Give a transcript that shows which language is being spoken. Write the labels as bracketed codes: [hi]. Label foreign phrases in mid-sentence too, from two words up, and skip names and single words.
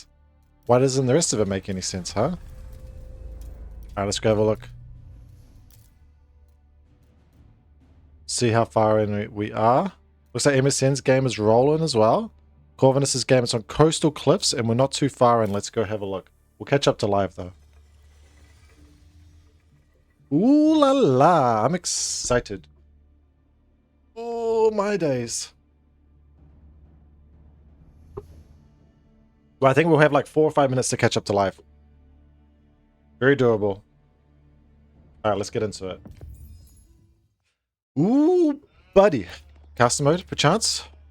[en] Why doesn't the rest of it make any sense, huh? Alright, let's go have a look. See how far in we are. Looks like MSN's game is rolling as well. Corvinus's game is on coastal cliffs, and we're not too far in. Let's go have a look. We'll catch up to live, though. Ooh la la. I'm excited. Oh, my days. Well, I think we'll have like 4 or 5 minutes to catch up to live. Very doable. Alright, let's get into it. Ooh, buddy. Custom mode, perchance.